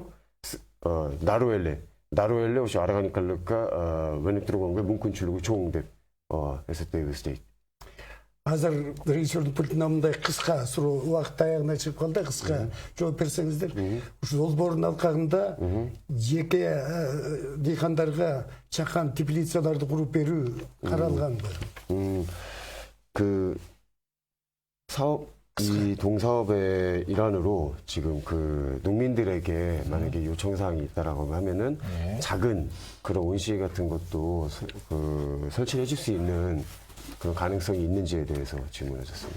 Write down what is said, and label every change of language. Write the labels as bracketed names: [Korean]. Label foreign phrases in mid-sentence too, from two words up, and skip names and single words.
[Kyrgyz] Дароо эле ошо органикалыкка өнүктүргөнгө мүмкүнчүлүгү чоң деп эсептейбиз дейт. Азыр режиссердин пультуна мындай кыска суроо убакыт аягына чыгып калды, кыска жооп берсеңиздер. Ушу долбоордун алкагында жеке дыйкандарга чакан теплицаларды куруп берүү каралганбы? [Korean] 그 이 동사업의 일환으로 지금 그 농민들에게 만약에 요청사항이 있다라고 하면은 작은 그런 온실 같은 것도 설치해 줄 수 있는 그런 가능성이 있는지에 대해서 질문하셨습니다.